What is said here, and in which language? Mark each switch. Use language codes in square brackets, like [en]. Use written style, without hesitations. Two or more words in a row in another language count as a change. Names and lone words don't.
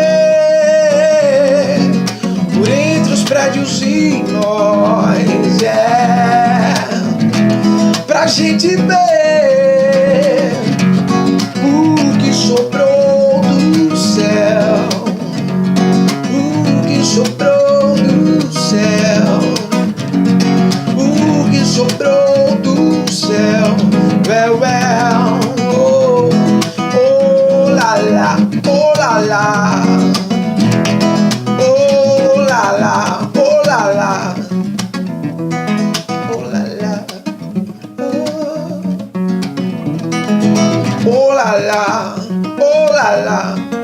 [pt] por entre os prédios e nós, pra gente ver o que sobrou do céu, o que sobrou do céu, o que sobrou do céu. [en] Well, well, oh, oh la la, oh la la, oh la la, oh la la, oh la la, oh la la, oh la la.